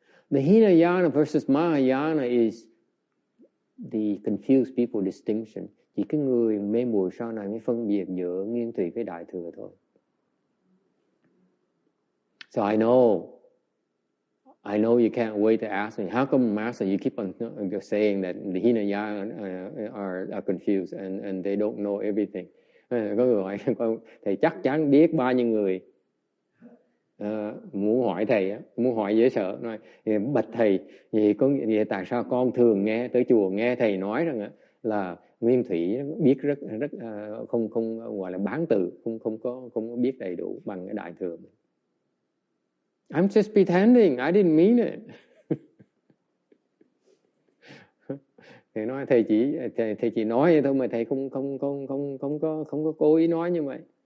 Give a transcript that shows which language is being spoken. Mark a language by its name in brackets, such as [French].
[English] The Hinayana versus Mahayana is the confused people distinction. [Vietnamese] Chỉ cái người mê muội sau này mới phân biệt giữa Nguyên Thủy với Đại Thừa thôi. [English] So I know I know you can't wait to ask me, how come Master you keep on saying that the Hinayana are confused and they don't know everything. [Vietnamese] Có người hỏi thầy chắc chắn biết bao nhiêu người muốn hỏi thầy, muốn hỏi dễ sợ, nói bạch thầy vậy tại sao con thường nghe tới chùa nghe thầy nói rằng là Nguyên Thủy biết rất không gọi là bán từ, không có biết đầy đủ bằng cái Đại Thừa. [English] I'm just pretending, I didn't mean it. [Vietnamese] Thầy nói thầy chỉ nói vậy thôi mà thầy không có cố ý nói như vậy.